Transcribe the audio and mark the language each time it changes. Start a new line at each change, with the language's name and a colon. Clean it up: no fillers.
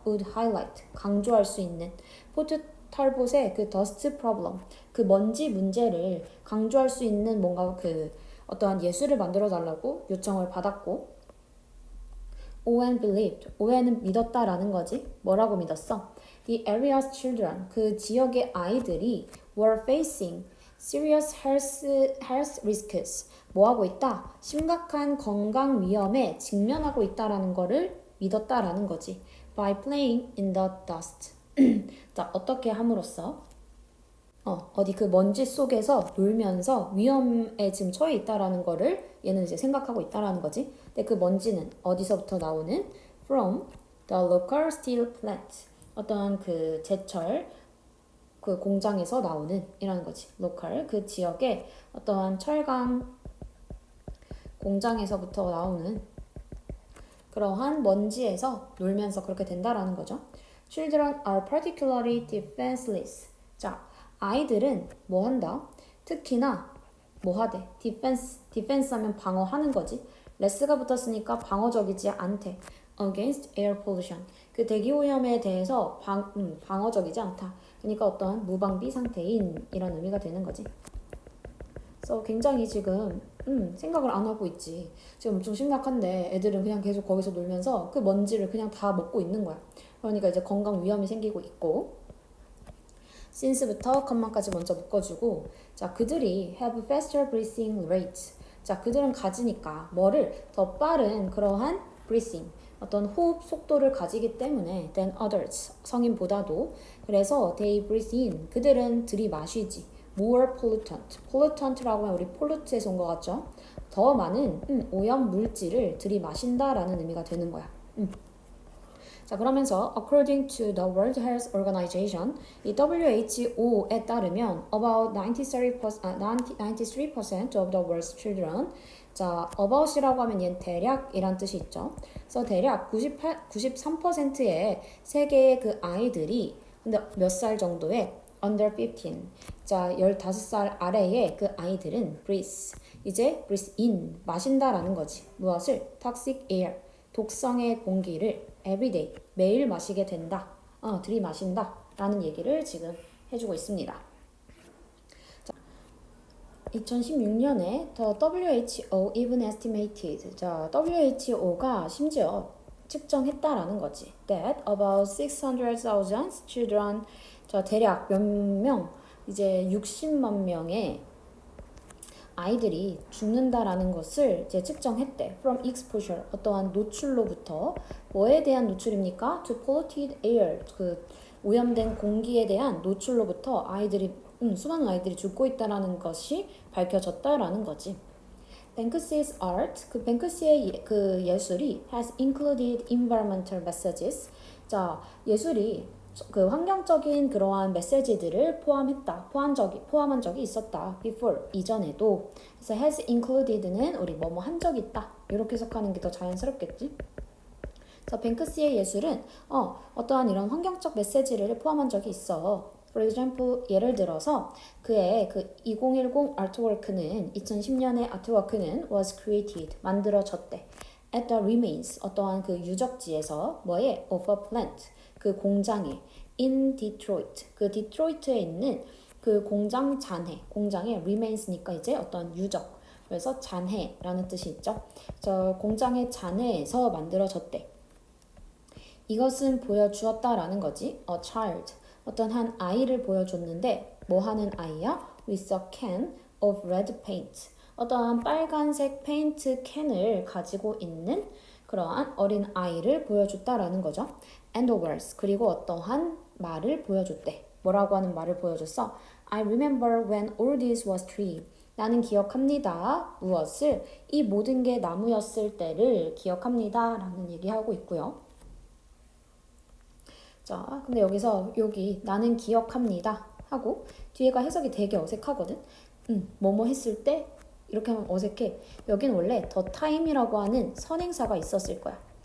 English: Would highlight.
Korean: 강조할 수 있는. 포트 탈봇의 그
English: dust problem.
Korean: 그 먼지 문제를 강조할 수 있는 뭔가 그 어떠한 예술을 만들어 달라고 요청을 받았고
English: Owen believed.
Korean: 오웬은 믿었다라는 거지. 뭐라고 믿었어?
English: The area's children.
Korean: 그 지역의 아이들이
English: were facing serious health risks.
Korean: 뭐 하고 있다? 심각한 건강 위험에 직면하고 있다라는 거를 믿었다라는 거지.
English: By playing in the dust.
Korean: 자, 어떻게 함으로써? 어디 그 먼지 속에서 놀면서 위험에 지금 처해 있다라는 거를 얘는 이제 생각하고 있다라는 거지. 근데 그 먼지는 어디서부터 나오는?
English: From the local steel plant.
Korean: 어떤 그 제철 그 공장에서 나오는 이라는 거지. local 그 지역의 어떠한 철강 공장에서부터 나오는 그러한 먼지에서 놀면서 그렇게 된다라는 거죠.
English: Children are particularly defenseless.
Korean: 자, 아이들은 뭐 한다? 특히나 뭐 하대? 디펜스 하면 방어하는 거지. 레스가 붙었으니까 방어적이지 않대.
English: Against air pollution.
Korean: 그 대기 오염에 대해서 방어적이지 않다. 그러니까 어떤 무방비 상태인 이런 의미가 되는 거지. 그래서 굉장히 지금 생각을 안 하고 있지. 지금 엄청 심각한데 애들은 그냥 계속 거기서 놀면서 그 먼지를 그냥 다 먹고 있는 거야. 그러니까 이제 건강 위험이 생기고 있고 since부터 컴마까지 먼저 묶어주고 자, 그들이
English: have faster breathing rates.
Korean: 자, 그들은 가지니까 뭐를 더 빠른 그러한 breathing 어떤 호흡 속도를 가지기 때문에
English: than others,
Korean: 성인보다도. 그래서
English: they breathe in,
Korean: 그들은 들이마시지.
English: more pollutant,
Korean: pollutant라고 하면 우리 pollute에서 온 것 같죠? 더 많은 오염 물질을 들이마신다라는 의미가 되는 거야. 자, 그러면서
English: according to the World Health Organization, 이 WHO에 따르면 about 93% of the world's children.
Korean: 자, about이라고 하면 얘는 대략이란 뜻이 있죠. 그래서 대략 93%의 세계의 그 아이들이 근데 몇 살 정도의
English: under 15.
Korean: 자, 15살 아래의 그 아이들은 breathe. 이제
English: breathe in,
Korean: 마신다라는 거지.
English: 무엇을? toxic air.
Korean: 독성의 공기를 everyday, 매일 마시게 된다. 들이마신다. 라는 얘기를 지금 해주고 있습니다. 자, 2016년에
English: the WHO even estimated.
Korean: 자, WHO가 심지어 측정했다라는 거지.
English: That about 600,000 children,
Korean: 자, 대략 몇 명, 이제 60만 명의 아이들이 죽는다라는 것을 이제 측정했대.
English: From exposure,
Korean: 어떠한 노출로부터. 뭐에 대한 노출입니까?
English: To polluted air,
Korean: 그 오염된 공기에 대한 노출로부터 아이들이 수많은 아이들이 죽고 있다라는 것이 밝혀졌다라는 거지. 뱅크시's art, 그 뱅크시의 그 예술이
English: has included environmental messages.
Korean: 자, 예술이 그 환경적인 그러한 메시지들을 포함한 적이 있었다. before, 이전에도. 그래서 has included는 우리 뭐뭐 한 적이 있다. 이렇게 해석하는 게 더 자연스럽겠지. 그래서 뱅크시의 예술은 어떠한 이런 환경적 메시지를 포함한 적이 있어.
English: For example,
Korean: 예를 들어서 그의 그 2010 아트워크는 2010년의 아트워크는
English: was created,
Korean: 만들어졌대.
English: At the remains,
Korean: 어떠한 그 유적지에서 뭐에?
English: Of a plant,
Korean: 그 공장에.
English: In Detroit,
Korean: 그 디트로이트에 있는 그 공장 잔해, 공장의 remains니까 이제 어떤 유적. 그래서 잔해라는 뜻이 있죠. 저 공장의 잔해에서 만들어졌대. 이것은 보여주었다라는 거지.
English: A child,
Korean: 어떤 한 아이를 보여줬는데 뭐 하는 아이야?
English: With a can of red paint,
Korean: 어떠한 빨간색 페인트 캔을 가지고 있는 그러한 어린 아이를 보여줬다라는 거죠.
English: And the words,
Korean: 그리고 어떠한 말을 보여줬대. 뭐라고 하는 말을 보여줬어?
English: I remember when all this was tree.
Korean: 나는 기억합니다. 무엇을? 이 모든 게 나무였을 때를 기억합니다. 라는 얘기하고 있고요. 자, 근데 여기서 여기 나는 기억합니다 하고 뒤에가 해석이 되게 어색하거든. 뭐뭐 했을 때 이렇게 하면 어색해. 여긴 원래
English: the time
Korean: 이라고 하는 선행사가 있었을 거야.